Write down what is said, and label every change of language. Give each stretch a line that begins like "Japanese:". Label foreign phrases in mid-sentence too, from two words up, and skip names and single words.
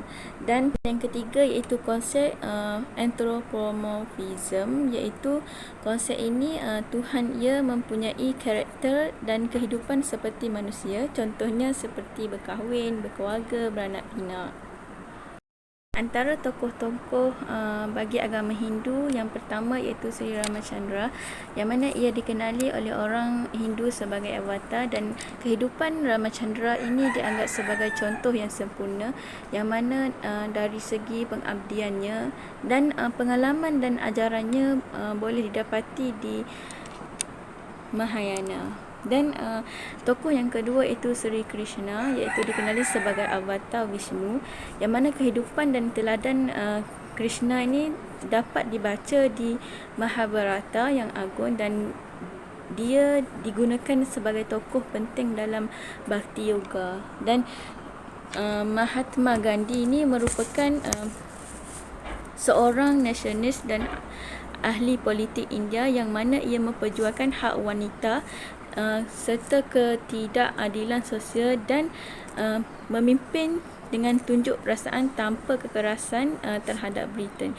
Malay: Dan yang ketiga iaitu konsep anthropomorphism, iaitu konsep ini Tuhan ia mempunyai karakter dan kehidupan seperti manusia, contohnya seperti berkahwin, berkeluarga, beranak pinak. Antara tokoh-tokoh bagi agama Hindu, yang pertama iaitu Sri Ramachandra, yang mana ia dikenali oleh orang Hindu sebagai avatar, dan kehidupan Ramachandra ini dianggap sebagai contoh yang sempurna, yang mana dari segi pengabdiannya dan pengalaman dan ajarannya boleh didapati di Mahayana. Dan tokoh yang kedua itu Sri Krishna, iaitu dikenali sebagai avatar Vishnu, yang mana kehidupan dan teladan Krishna ini dapat dibaca di Mahabharata yang agung, dan dia digunakan sebagai tokoh penting dalam Bhakti Yoga. Dan Mahatma Gandhi ini merupakan seorang nasionalis dan ahli politik India, yang mana ia memperjuangkan hak wanita serta ketidakadilan sosial, dan memimpin dengan tunjuk perasaan tanpa kekerasan terhadap Britain.